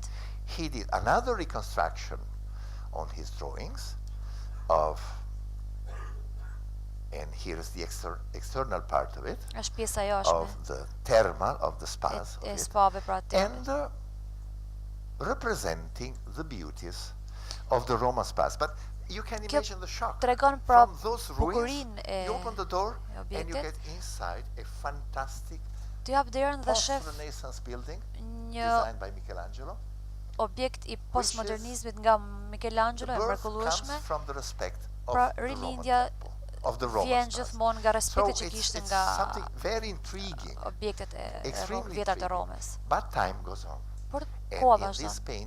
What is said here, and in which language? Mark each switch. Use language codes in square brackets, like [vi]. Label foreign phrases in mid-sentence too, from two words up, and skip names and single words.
[en] He did another reconstruction on his drawings of, and here is the external part of it, of the thermal, of the spas of it, and representing the beauties of the Roma spas. But you can imagine the shock. From those ruins, you open the door and you get inside a fantastic post-Renaissance building designed by Michelangelo. [sq] Objekt I postmodernizmit nga Michelangelo e mrekullueshme. Pra rilindja vjen gjithmonë nga respekti që kishte nga objektet e vjetra të Romës. Por koha vazhdon.